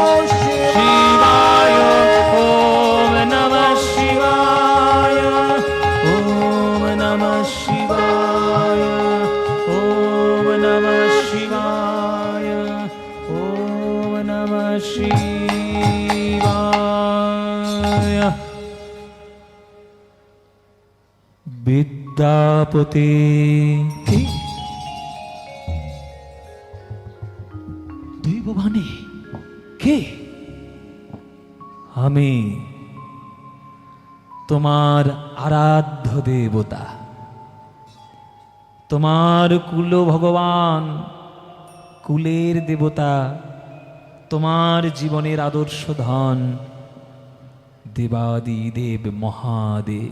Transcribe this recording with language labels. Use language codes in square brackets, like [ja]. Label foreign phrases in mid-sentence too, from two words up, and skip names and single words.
[sa] शिवाय ॐ नमः शिवाय ॐ नमः शिवाय ॐ नमः शिवाय ॐ नमः शिवाय [bn] বিদ্যাপতি দৈববাণী কে? আমি তোমার আরাধ্য দেবতা, তোমার কুল ভগবান, কুলের দেবতা, তোমার জীবনের আদর্শ ধন দেবাদি দেব মহাদেব।